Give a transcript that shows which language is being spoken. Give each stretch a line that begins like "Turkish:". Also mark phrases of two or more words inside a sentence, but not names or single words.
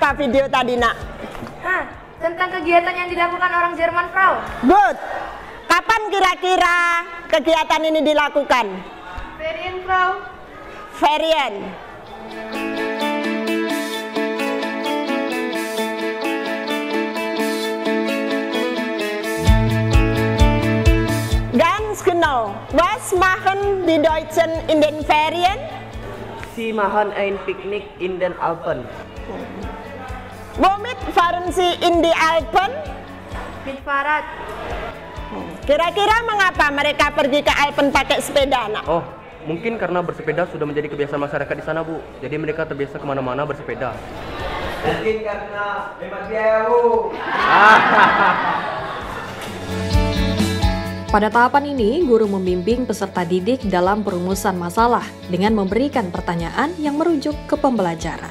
Indonesian: video tadi, Nak? Tentang kegiatan yang dilakukan orang Jerman, Frau. Good. Kapan kira-kira kegiatan ini dilakukan?
German: Ferien, Frau. Ferien. Ganz genau. Was machen die Deutschen in den Ferien? Sie machen ein Picknick in den Alpen. Womit fahren Sie in die Alpen? Mit Fahrrad.
Indonesian: Kira-kira mengapa mereka pergi ke Alpen pakai sepeda, Nak? Oh, mungkin karena bersepeda sudah menjadi kebiasaan masyarakat di sana, Bu. Jadi mereka terbiasa kemana-mana bersepeda. Mungkin karena hemat biaya, Bu. Pada tahapan ini, guru membimbing peserta didik dalam perumusan masalah dengan memberikan pertanyaan yang merujuk ke pembelajaran.